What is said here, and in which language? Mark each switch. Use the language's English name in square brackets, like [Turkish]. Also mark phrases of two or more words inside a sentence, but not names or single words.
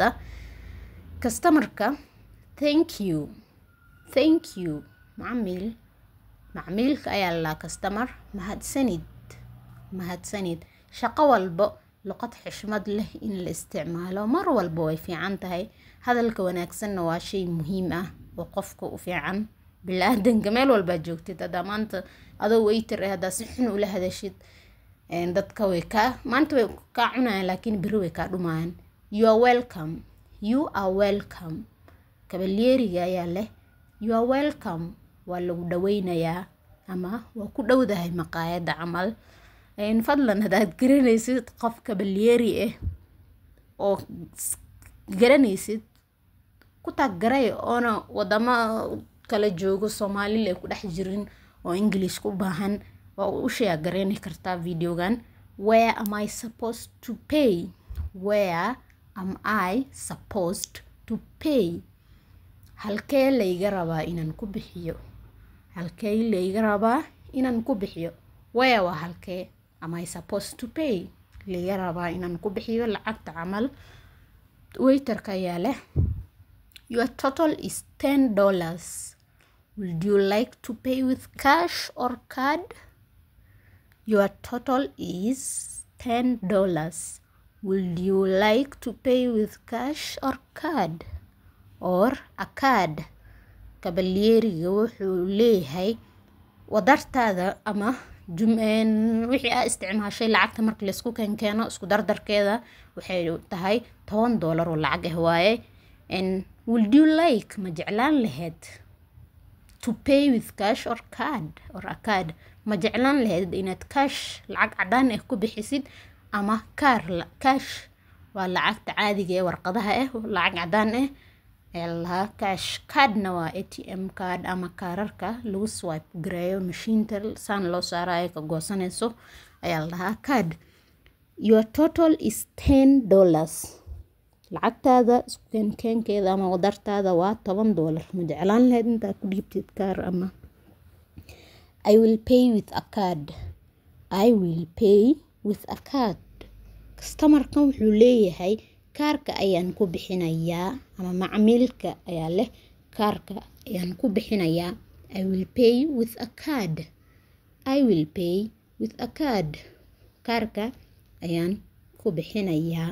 [Somali] customerka [English] thank you [Somali] macmiilka ayaa la customer mahadsanid. shaqo walbo luqad xishmad leh in la isticmaalo mar walba way fiican tahay. hadalka wanaagsanna waa shay muhiim ah oo qofka u fiican bilaadanka meel walba joogtid. hadda maanta adoo waiter hadda si xun ula hadashid dadka way ka cunayaan laakiin biri way ka dhumayaan. [English] you are welcome [Somali] kabalyeeriga ayaa leh [English] you are welcome, [Somali] waa lagu dhaweynayaa ama waa ku dhowdahay maqaayada camal. fadlan hadaad garanaysid qof kabalyeeri oo garanaysid ku taagaray oona wadamo kala joogo Soomaaliya ku dhex jirin oo English ku baahan waa u sheegareeni kartaa videogan. [English] where am I supposed to pay [Somali] halkee layga rabaa inaan ku bixiyo where waa halkee, [English] am I supposed to pay [Somali] layga rabaa inaan ku bixiyo lacagta camal. waiterka ayaa leh [English] your total is $10. would you like to pay with cash or card? your total is $10. would you like to pay with cash or card or a card? [Somali] kabalyeeriga wuxuu leeyahay wadartaada ama wixii aad isticmaashay lacagta marka la isku keeno isku dardarkeeda waxay tahay $10 oo lacag waaye. [English] and would you like [Somali] ma jeclaan lahayd [English] to pay with cash or card or a card, [Somali] ma jeclaan lahayd inaad cash lacag cadaan ku bixisid ama cash waa lacagta caadiga warqadaha lacag cadaan cash. cardna waa [English] ATM card [Somali] ama kaararka lagu swipe gareeyo mashiinta saan loo saarayo ka goosanayso ayaa la dhahaa card. [English] your total is $10. [Somali] lacagtaada isku keenkeeda ama wadartaada waa $10. ma jeclaan lahayd intaad ku dhiibtid kaar ama [English] I will pay with a card. [Somali] customerkan wuxuu leeyahay kaarka ayaan ku bixinayaa ama macmiilka ayaa leh kaarka ayaan ku bixinayaa. [English] I will pay with a card [Somali] kaarka ayaan ku bixinayaa.